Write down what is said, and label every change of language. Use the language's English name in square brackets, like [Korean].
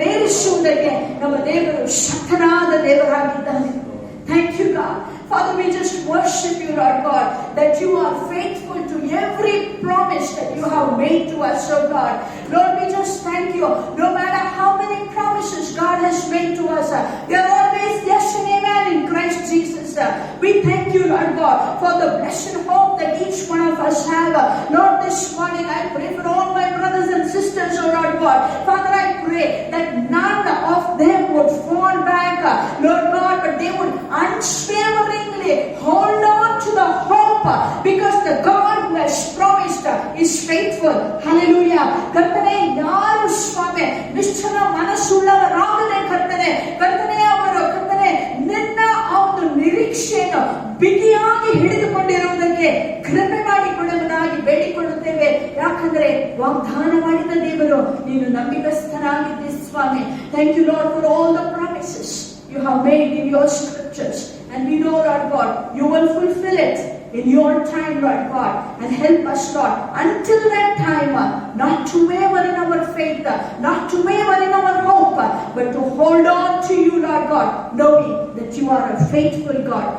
[Kannada] ನಡೆಸುವುದಕ್ಕೆ ನಮ್ಮ ದೇವರು ಶಕ್ತನಾದ ದೇವರಾಗಿದ್ದಾನೆ. [English] Thank you, God. Father, we just worship you, Lord God, that you are faithful to every promise that you have made to us, oh God. Lord, we just thank you. No matter how many promises God has made to us, they are always yes and amen in Christ Jesus. We thank you, Lord God, for the blessed hope that each one of us have. Lord, this morning I pray for all my brothers and sisters, oh Lord God. Father, I pray that none of them would fall back, Lord God, but they would unswervingly hold on to the hope, because the God who has promised is faithful. Hallelujah. [Kannada] ಕರ್ತನೇ, ಯಾರು ಸ್ವಾಮಿ ನಿಶ್ಚಲ ಮನಸ್ಸುಳ್ಳವರಾಗದೆ ಕರ್ತನೇ ಅವರು ಕರ್ತನೇ ನಿನ್ನ ಆ ಒಂದು ನಿರೀಕ್ಷೆಯನ್ನು ಬಿಗಿಯಾಗಿ ಹಿಡಿದುಕೊಂಡಿರುವುದಕ್ಕೆ ಕೃಪೆ ಮಾಡಿಕೊಳ್ಳುವುದಾಗಿ ಬೇಡಿಕೊಳ್ಳುತ್ತೇವೆ. ಯಾಕಂದ್ರೆ ವಾಗ್ದಾನ ಮಾಡಿದ ದೇವರು ನೀನು ನಂಬಿಕಸ್ಥನಾಗಿದ್ದೆ ಸ್ವಾಮಿ. [English] Thank you, Lord, for all the promises you have made in your scriptures, and we know, Lord God, you will fulfill it in your time, Lord God, and help us, Lord, until that time, not to waver in our faith, not to waver in our hope, but to hold on to you, Lord God, knowing that you are a faithful God.